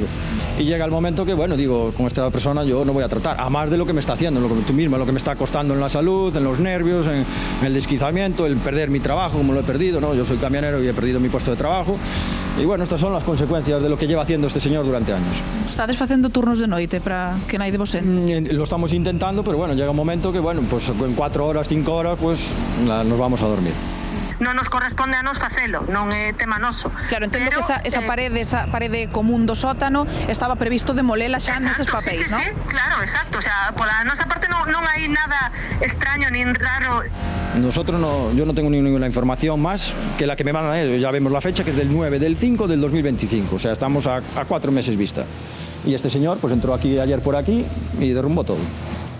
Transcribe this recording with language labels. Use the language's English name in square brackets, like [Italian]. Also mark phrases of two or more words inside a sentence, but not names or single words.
[Spanish] Y llega el momento que, bueno, digo, con esta persona yo no voy a tratar, a más de lo que me está haciendo, lo que tú misma, lo que me está costando en la salud, en los nervios, en el desquiciamiento, el perder mi trabajo, como lo he perdido, ¿no? Yo soy camionero y he perdido mi puesto de trabajo. Y bueno, estas son las consecuencias de lo que lleva haciendo este señor durante años. [Galician] Estades facendo turnos de noite para que nadie vos entre? [Spanish] Lo estamos intentando, pero bueno, llega un momento que, bueno, pues en 4 horas, 5 horas, pues nos vamos a dormir. [Galician] Non nos corresponde a nos facelo, non é tema noso. Claro, entendo que esa parede común do sótano estaba previsto demolela xa neses papéis, ¿no? Sí, claro, exacto. [Spanish] O sea, [Galician] pola nosa parte non hai nada extraño nin raro. [Spanish] Nosotros no, yo no tengo ninguna información más que la que me mandan ellos. Ya vemos la fecha, que es del 9 del 5 del 2025. O sea, estamos a 4 meses vista. Y este señor pues entró aquí ayer por aquí y derrumbó todo.